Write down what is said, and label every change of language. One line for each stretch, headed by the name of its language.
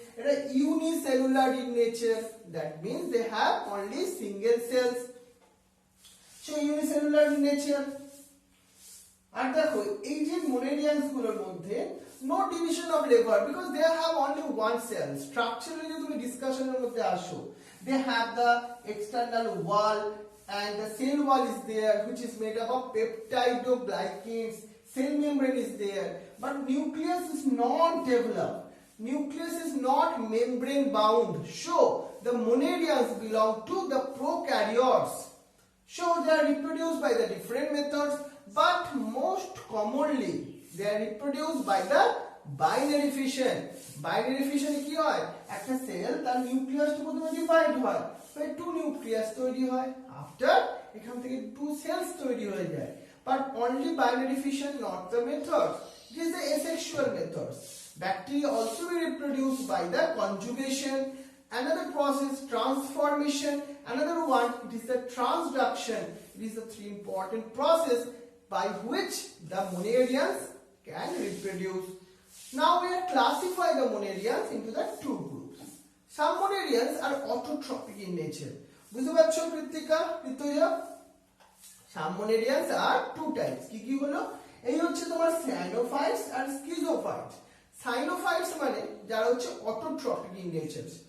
English: এটা unicellular in nature, that means they have only single cells. So unicellular in nature.
Bangla: আর দেখো এই যে মোনেরিয়ান্স গুলোর মধ্যে
English: No division of labour, because they have only one cell.
Bangla: Structurally যদি তুমি ডিসকাশনের মধ্যে আসো,
English: They have the external wall and the cell wall is there, which is made up of peptidoglycans. Cell membrane is there, but nucleus is not developed. Nucleus is not membrane bound. So the monerians belong to the prokaryotes. So they are reproduced by the different methods, but most commonly they are reproduced by the binary fission.
Bangla: Binary fission কি হয়? একটা sell তার নিউক্লিয়াসটা প্রথমে divide হয়, তাই two nucleus তৈরি হয়। After এখান থেকে টু সেলস তৈরি হয়ে যায়।
English: But only binary fission, not the method. It is the asexual method. Bacteria also be reproduced by the conjugation. Another process, transformation. Another one, it is the transduction. It is the three important process by which the monerians can reproduce. Now we are classify the monadians into the two groups. Some monadians are autotrophic in nature.
Bangla: বুঝতে পারছো
English: কৃত্তিকা, কৃতয়া? Some monadians are two types.
Bangla: কি কি হলো? এই হচ্ছে তোমার সাইনোফাইটস আর স্কিজোফাইটস। সাইনোফাইটস মানে যারা হচ্ছে অটোট্রপিক ইন নেচার।